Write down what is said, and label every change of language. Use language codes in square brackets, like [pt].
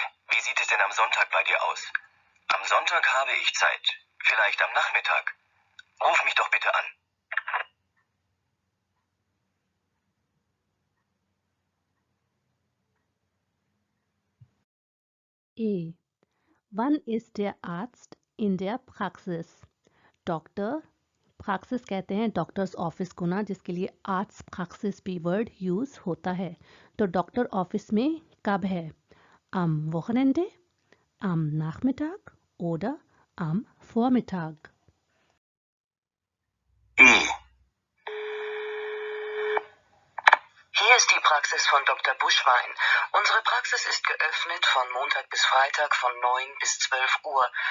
[de] Wie sieht es denn am Sonntag bei dir aus? Am Sonntag habe ich Zeit, vielleicht am Nachmittag. Ruf mich doch bitte an. E. Wann ist der Arzt in der Praxis? [hi] Doctor, praxis कहते हैं doctors office को ना, जिसके लिए Arztpraxis भी word use होता है। तो डॉक्टर ऑफिस में कब है? [de] Am Wochenende, am Nachmittag oder am Vormittag? E. Hier ist die Praxis von Dr. Buschwein. Unsere Praxis ist geöffnet von Montag bis Freitag von 9 bis 12 Uhr.